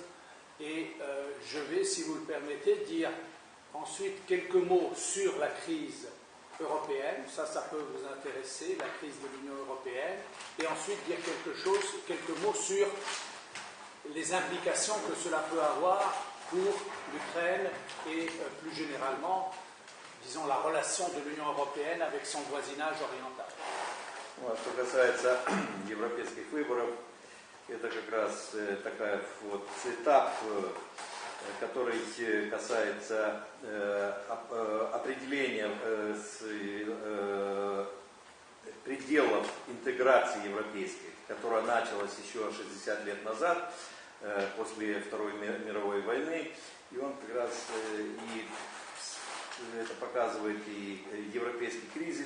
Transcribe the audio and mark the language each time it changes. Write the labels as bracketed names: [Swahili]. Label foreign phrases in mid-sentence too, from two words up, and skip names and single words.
[French] Et je vais, si vous le permettez, dire ensuite quelques mots sur la crise européenne, ça peut vous intéresser, la crise de l'Union européenne, et ensuite dire quelques mots sur les implications que cela peut avoir pour l'Ukraine et plus généralement, disons, la relation de l'Union européenne avec son voisinage oriental. [Russian] Что касается европейских выборов, это как раз такой вот этап, который касается определения пределов интеграции европейской, которая началась еще 60 лет назад, после Второй мировой войны, и он как раз и это показывает и европейский кризис.